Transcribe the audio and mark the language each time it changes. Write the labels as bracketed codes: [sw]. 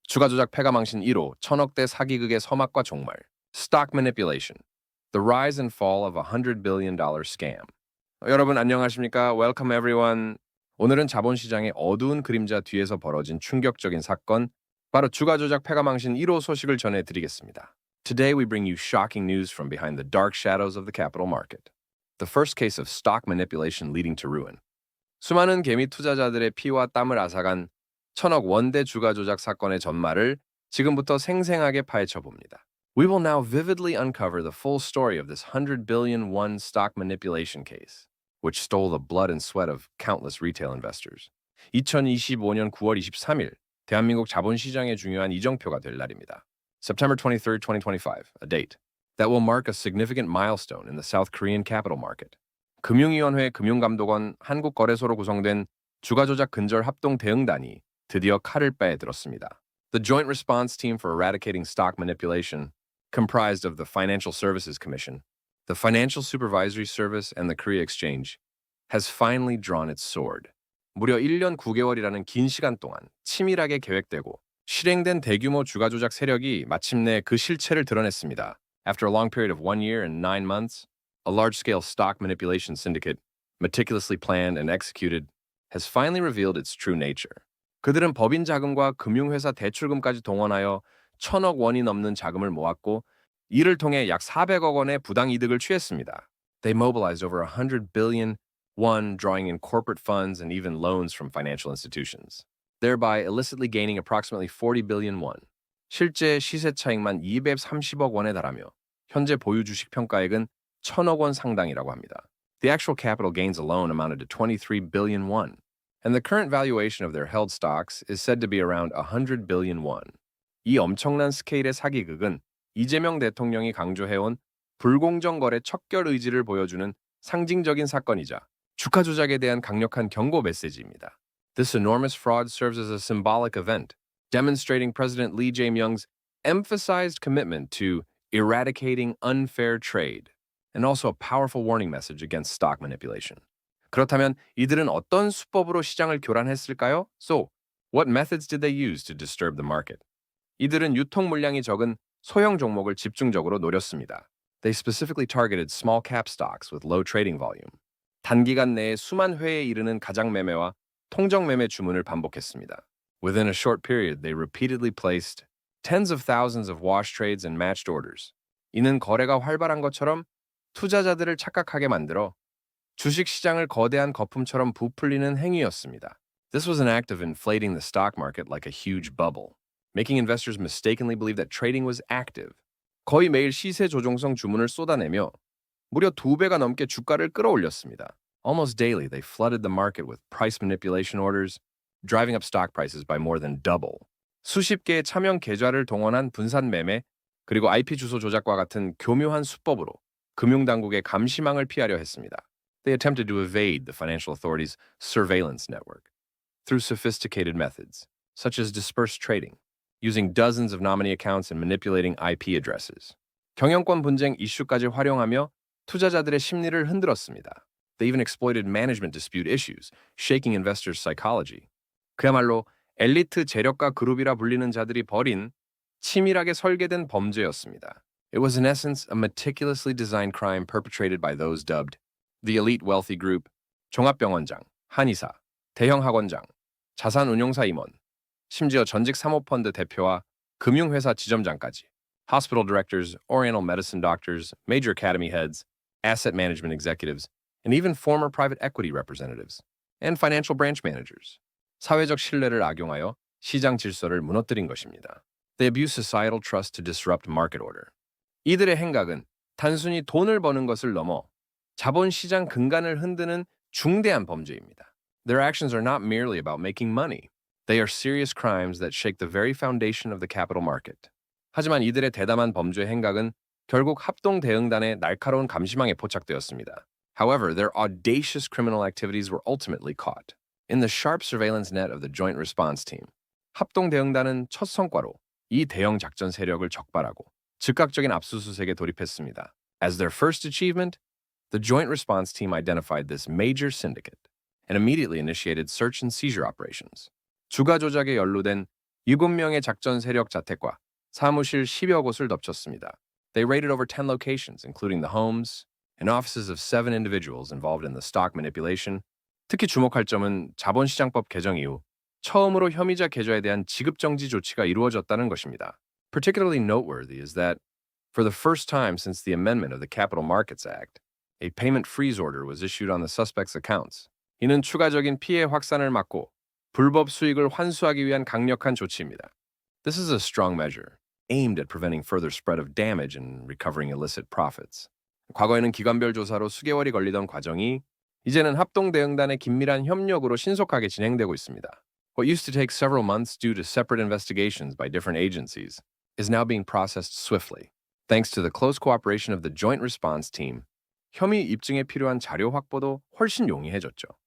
[ko] 주가 조작 패가망신 1호, 천억대 사기극의 서막과 종말. [en] Stock manipulation. The rise and fall of a $100 billion scam. [ko] 여러분 안녕하십니까? [en] Welcome everyone. [ko] 오늘은 자본시장의 어두운 그림자 뒤에서 벌어진 충격적인 사건, 바로 주가 조작 패가망신 1호 소식을 전해드리겠습니다. [en] Today we bring you shocking news from behind the dark shadows of the capital market. The first case of stock manipulation leading to ruin. [ko] 수많은 개미 투자자들의 피와 땀을 앗아간 천억 원대 주가 조작 사건의 전말을 지금부터 생생하게 파헤쳐 봅니다. [en] We will now vividly uncover the full story of this 100 billion won stock manipulation case, which stole the blood and sweat of countless retail investors. [ko] 2025년 9월 23일, 대한민국 자본시장의 중요한 이정표가 될 날입니다. [en] September 23, 2025, a date that will mark a significant milestone in the South Korean capital market. [ko] 금융위원회 금융감독원 한국거래소로 구성된 주가조작 근절 합동 대응단이 드디어 칼을 빼들었습니다. [en] The Joint Response Team for Eradicating Stock Manipulation, comprised of the Financial Services Commission, the Financial Supervisory Service, and the Korea Exchange, has finally drawn its sword. [ko] 무려 1년 9개월이라는 긴 시간 동안 치밀하게 계획되고 실행된 대규모 주가조작 세력이 마침내 그 실체를 드러냈습니다. [en] After a long period of 1 year and 9 months, a large-scale stock manipulation syndicate, meticulously planned and executed, has finally revealed its true nature. [ko] 그들은 법인 자금과 금융회사 대출금까지 동원하여 1,000억 원이 넘는 자금을 모았고 이를 통해 약 400억 원의 부당 이득을 취했습니다. [en] They mobilized over 100 billion won, drawing in corporate funds and even loans from financial institutions, thereby illicitly gaining approximately 40 billion won. [ko] 실제 시세 차익만 230억 원에 달하며 현재 보유 주식 평가액은 1,000억 원 상당이라고 합니다. [en] The actual capital gains alone amounted to 23 billion won, and the current valuation of their held stocks is said to be around 100 billion won. [ko] 이 엄청난 스케일의 사기극은 이재명 대통령이 강조해온 불공정 거래 척결 의지를 보여주는 상징적인 사건이자 주가 조작에 대한 강력한 경고 메시지입니다. [en] This enormous fraud serves as a symbolic event, demonstrating President Lee Jae-myung's emphasized commitment to eradicating unfair trade, and also a powerful warning message against stock manipulation. [ko] 그렇다면 이들은 어떤 수법으로 시장을 교란했을까요? [en] So, what methods did they use to disturb the market? [ko] 이들은 유통 물량이 적은 소형 종목을 집중적으로 노렸습니다. [en] They specifically targeted small cap stocks with low trading volume. [ko] 단기간 내에 수만 회에 이르는 가장 매매와 통정 매매 주문을 반복했습니다. [en] Within a short period, they repeatedly placed tens of thousands of wash trades and matched orders. [ko] 이는 거래가 활발한 것처럼 투자자들을 착각하게 만들어 주식 시장을 거대한 거품처럼 부풀리는 행위였습니다. [en] This was an act of inflating the stock market like a huge bubble, making investors mistakenly believe that trading was active. [ko] 거의 매일 시세 조종성 주문을 쏟아내며 무려 2배가 넘게 주가를 끌어올렸습니다. [en] Almost daily, they flooded the market with price manipulation orders, driving up stock prices by more than double. [ko] 수십 개의 차명 계좌를 동원한 분산 매매, 그리고 IP 주소 조작과 같은 교묘한 수법으로 금융당국의 감시망을 피하려 했습니다. [en] They attempted to evade the financial authorities' surveillance network through sophisticated methods, such as dispersed trading, using dozens of nominee accounts and manipulating IP addresses. [ko] 경영권 분쟁 이슈까지 활용하며 투자자들의 심리를 흔들었습니다. [en] They even exploited management dispute issues, shaking investors' psychology. [ko] 그야말로 엘리트 재력가 그룹이라 불리는 자들이 벌인 치밀하게 설계된 범죄였습니다. [en] It was in essence a meticulously designed crime perpetrated by those dubbed the elite wealthy group, [ko] 종합병원장, 한의사, 대형 학원장, 자산운용사 임원, 심지어 전직 사모펀드 대표와 금융회사 지점장까지, [en] hospital directors, oriental medicine doctors, major academy heads, asset management executives, and even former private equity representatives, and financial branch managers. [ko] 사회적 신뢰를 악용하여 시장 질서를 무너뜨린 것입니다. [en] They abuse societal trust to disrupt market order. [ko] 이들의 행각은 단순히 돈을 버는 것을 넘어 자본시장 근간을 흔드는 중대한 범죄입니다. [en] Their actions are not merely about making money. They are serious crimes that shake the very foundation of the capital market. [ko] 하지만 이들의 대담한 범죄 행각은 결국 합동 대응단의 날카로운 감시망에 포착되었습니다. [en] However, their audacious criminal activities were ultimately caught. In the sharp surveillance net of the Joint Response Team, [ko] 합동 대응단은 첫 성과로 이 대형 작전 세력을 적발하고 즉각적인 압수수색에 돌입했습니다. [en] As their first achievement, the Joint Response Team identified this major syndicate and immediately initiated search and seizure operations. [ko] 주가 조작에 연루된 7명의 작전 세력 자택과 사무실 10여 곳을 덮쳤습니다. [en] They raided over 10 locations, including the homes and offices of 7 individuals involved in the stock manipulation. [ko] 특히 주목할 점은 자본시장법 개정 이후 처음으로 혐의자 계좌에 대한 지급정지 조치가 이루어졌다는 것입니다. [en] Particularly noteworthy is that for the first time since the amendment of the Capital Markets Act, a payment freeze order was issued on the suspects' accounts. [ko] 이는 추가적인 피해 확산을 막고 불법 수익을 환수하기 위한 강력한 조치입니다. [en] This is a strong measure aimed at preventing further spread of damage and recovering illicit profits. [ko] 과거에는 기관별 조사로 수개월이 걸리던 과정이 이제는 합동대응단의 긴밀한 협력으로 신속하게 진행되고 있습니다. [en] What used to take several months due to separate investigations by different agencies is now being processed swiftly, thanks to the close cooperation of the Joint Response Team. [ko] 혐의 입증에 필요한 자료 확보도 훨씬 용이해졌죠.